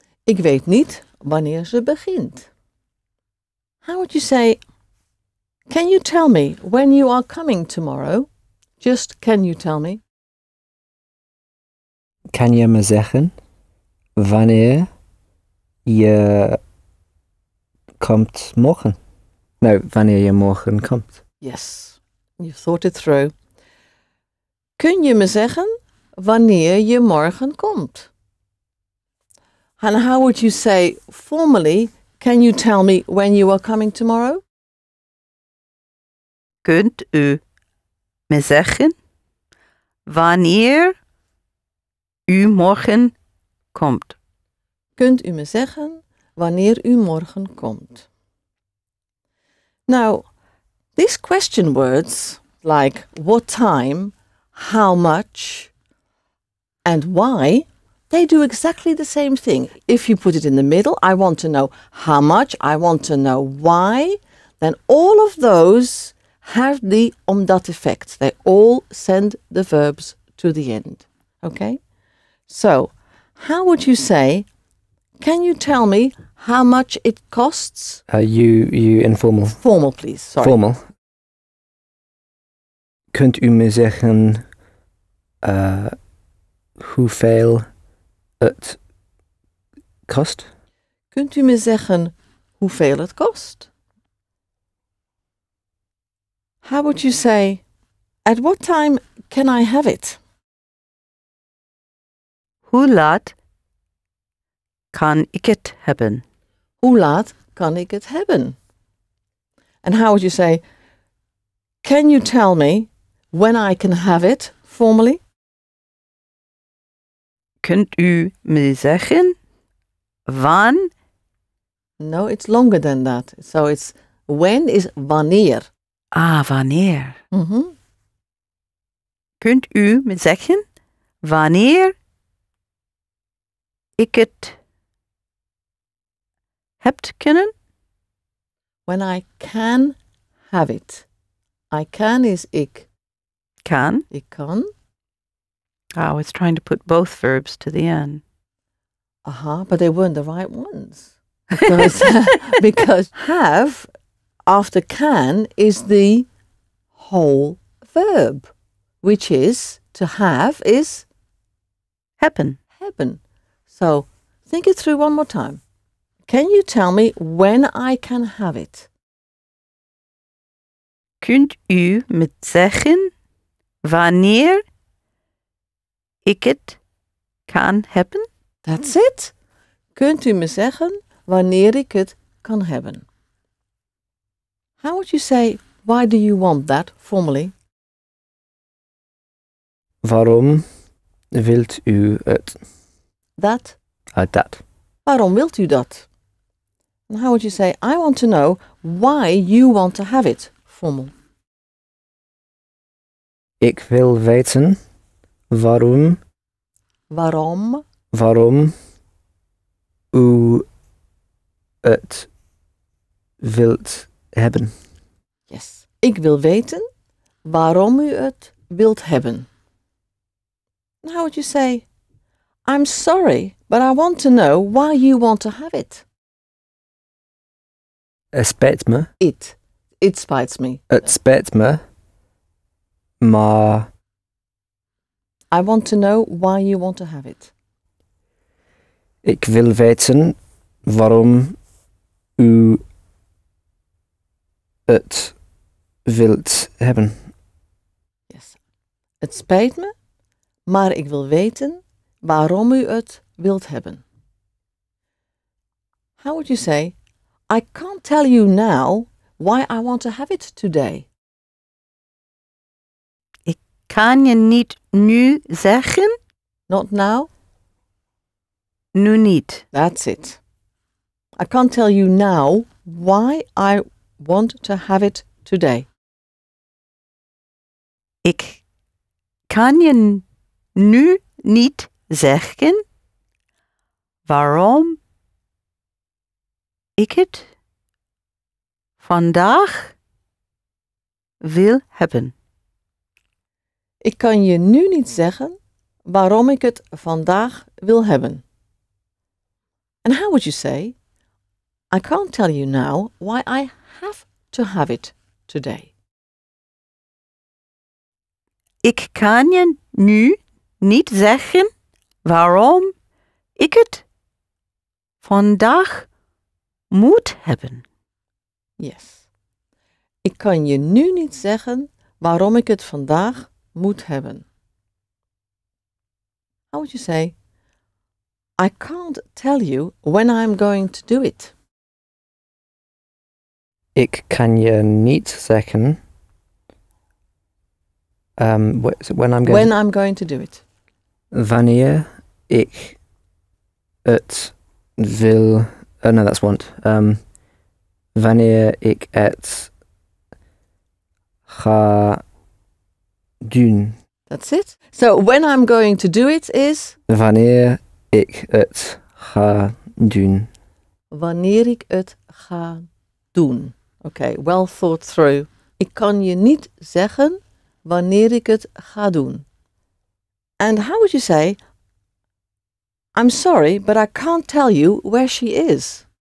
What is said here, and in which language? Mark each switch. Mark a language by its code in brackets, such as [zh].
[nl] Ik weet niet wanneer ze begint. [en] How would you say, can you tell me when you are coming tomorrow? Just can you tell me? [nl] Kan je me zeggen wanneer je komt morgen? Nou, wanneer je morgen komt. [en] Yes, you've thought it through. [nl] Kun je me zeggen wanneer je morgen komt? [en] And how would you say formally, can you tell me when you are coming tomorrow? [nl] Kunt u me zeggen wanneer u morgen komt? Kunt u me zeggen wanneer u morgen komt? [en] Now, these question words like what time, how much, and why, they do exactly the same thing. If you put it in the middle, I want to know how much, I want to know why, then all of those have the omdat effect. They all send the verbs to the end. Okay? So, how would you say, can you tell me how much it costs? You informal. Formal, please. Sorry. Formal. [nl] Kunt u me zeggen hoeveel het kost? Kunt u me zeggen hoeveel het kost? [en] How would you say, at what time can I have it? [nl] Hoe laat kan ik het hebben? Hoe laat kan ik het hebben? [en] And how would you say, can you tell me when I can have it formally? [nl] Kunt u me zeggen wanneer? [en] No, it's longer than that. So it's when is wanneer. [nl] Wanneer. Mm-hmm. Kunt u me zeggen wanneer ik het hebt kunnen? [en] When I can have it. I can is ik. [nl] Kan. Ik kan. [en] I was trying to put both verbs to the end. But they weren't the right ones. Because have after can is the whole verb, which is to have is [nl] Hebben. hebben. [en] So think it through one more time. Can you tell me when I can have it? [nl] Kunt u me zeggen wanneer ik het kan hebben? [en] That's it. [nl] Kunt u me zeggen wanneer ik het kan hebben? [en] How would you say, why do you want that formally? [nl] Waarom wilt u het? Dat. Dat. Waarom wilt u dat? [en] And how would you say, I want to know why you want to have it? Formal. [nl] Ik wil weten waarom u het wilt hebben. [en] Yes. [nl] Ik wil weten waarom u het wilt hebben. [en] And how would you say, I'm sorry, but I want to know why you want to have it? [nl] Het spijt me. [en] It spites me. [nl] Het spijt me. Maar [en] I want to know why you want to have it. [nl] ik wil weten waarom u het wilt hebben. [en] Yes. [nl] Het spijt me, maar ik wil weten waarom u het wilt hebben. [en] How would you say, I can't tell you now why I want to have it today. [nl] Kan je niet nu zeggen? [en] Not now? [nl] Nu niet. [en] That's it. I can't tell you now why I want to have it today. [nl] Ik kan je nu niet zeggen waarom ik het vandaag wil hebben. Ik kan je nu niet zeggen waarom ik het vandaag wil hebben. [en] And how would you say, I can't tell you now why I have to have it today. [nl] Ik kan je nu niet zeggen waarom ik het vandaag moet hebben. [en] Yes. [nl] Ik kan je nu niet zeggen waarom ik het vandaag moet hebben. [en] How would you say, I can't tell you when I'm going to do it. [nl] Ik kan je niet zeggen [en] when I'm going to do it. [nl] wanneer ik het wil. [en] Oh no, that's want. [nl] Wanneer ik het ga doen. [en] That's it. So when I'm going to do it is [nl] Wanneer ik het ga doen. wanneer ik het ga doen. [en] Okay, well thought through. [nl] Ik kan je niet zeggen wanneer ik het ga doen. [en] And how would you say, I'm sorry, but I can't tell you where she is.